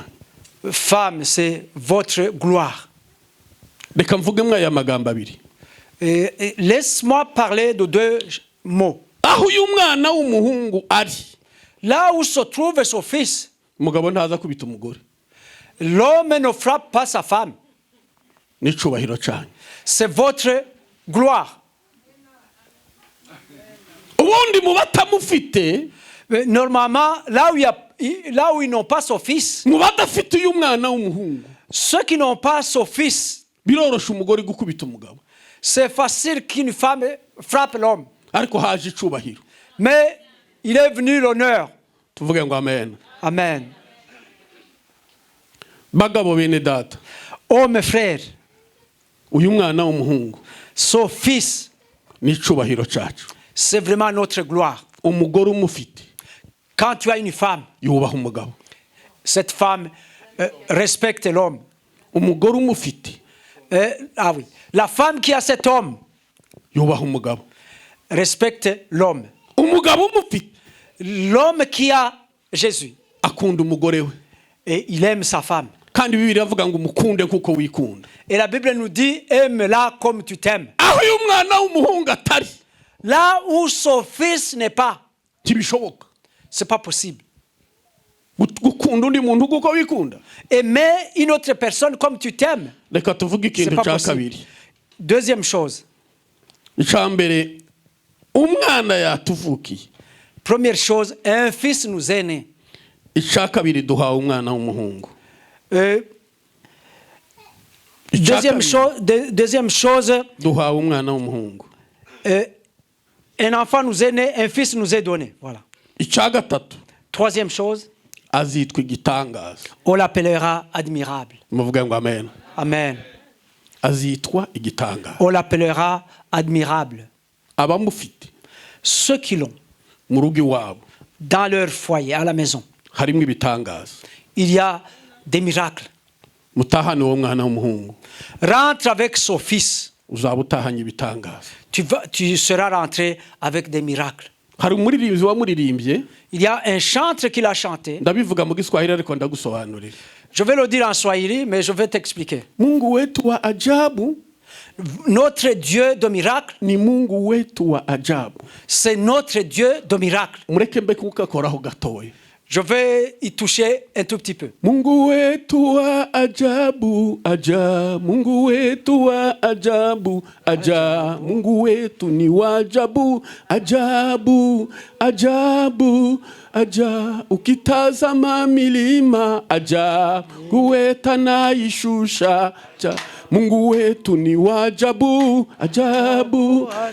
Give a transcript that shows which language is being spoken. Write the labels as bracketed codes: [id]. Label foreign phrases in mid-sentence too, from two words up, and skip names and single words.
[fr] Femme, c'est votre gloire. [rw] Reka mvuge mwa ya magambo abiri. [fr] Laisse-moi parler de deux mots. [rw] Aho uyu mwana w'umuhungu ari. [fr] Là où se trouve son fils. [rw] Umugabo ntaza kubita umugore. [fr] L'homme ne frappe pas sa femme. [rw] Ni cyubahiro cyane. [fr] C'est votre gloire. [rw] Ubundi mu batamufite, [fr] normalement, là où ils n'ont pas son fils, [rw] mu badafite uyu mwana w'umuhungu, [fr] ceux qui n'ont pas son fils, [rw] birorosha umugore gukubita umugabo. [fr] C'est facile qu'une femme frappe l'homme. [rw] Ariko haje icubahiro. [fr] Mais il est venu l'honneur. [rw] Tuvuge ngo amen. Amen. Bagabo bene data. [fr] Oh mes frères, [rw] uyu mwana w'umuhungu, [fr] son fils, [rw] ni icubahiro cyacu. [fr] C'est vraiment notre gloire. [rw] Umugore umufite, [fr] quand tu as une femme, [rw] yubaha umugabo. [fr] Cette femme respecte l'homme. [rw] Umugore umufite, [fr] ah oui. La femme qui a cet homme, [rw] yubaha umugabo. [fr] respecte l'homme. [rw] umugabo umufite [fr] L'homme qui a Jésus, [rw] akunda umugore we [fr] et il aime sa femme. [rw] kandi Bibiliya iravuga ngo umukunde kuko wikunda. [fr] Et la Bible nous dit, aime-la comme tu t'aimes. [rw] aho uyu mwana w'umuhungu atari [fr] Là où son fils n'est pas, [rw] ntibishoboka [fr] c'est pas possible. [rw] gukunda undi muntu kuko wikunda. [fr] Aimer une autre personne comme tu t'aimes, [rw] Reka tuvuge [fr] c'est [rw] ikintu [fr] pas [rw] cya [fr] possible. [rw] kabiri. [fr] Deuxième chose, [rw] icya mbere umwana yatuvukiye. [fr] première chose, un fils nous est né. [rw] icya kabiri duhawe umwana w'umuhungu. [fr] Deuxième chose, [rw] duhawe umwana w'umuhungu. [fr] un enfant nous est né, un fils nous est donné. Voilà. [rw] icya gatatu [fr] Troisième chose, [rw] azitwa igitangaza. [fr] on l'appellera admirable. [rw] muvuge ngo amen. Amen. azitwa igitangaza. [fr] On l'appellera admirable. [rw] abamufite [fr] Ceux qui l'ont [rw] mu rugo iwabo [fr] dans leur foyer, à la maison, [rw] harimo ibitangaza. [fr] il y a des miracles. [rw] mutahane uwo mwana w'umuhungu [fr] Rentre avec son fils. [rw] uzaba utahanye ibitangaza. [fr] Tu seras rentré avec des miracles. [rw] hari umuririmbyi wamuririmbye [fr] Il y a un chantre qui l'a chanté. [rw] ndabivuga mu giswahili ariko ndagusobanurira. [fr] Je vais le dire en swahili, mais je vais t'expliquer. [sw] Mungu wetu wa ajabu [fr] Notre Dieu de miracle, [sw] ni Mungu wetu wa ajabu. [fr] c'est notre Dieu de miracle. [rw] mureke mbe kugakoraho gatoya. [fr] Je vais y toucher un tout petit peu. [sw] Mungu wetu wa ajabu aja, Mungu wetu wa ajabu aja, Mungu wetu ni wa ajabu ajabu ajabu aja, ukitazama milima aja, kuweta na ishusha aja, Mungu wetu ni wa ajabu ajabu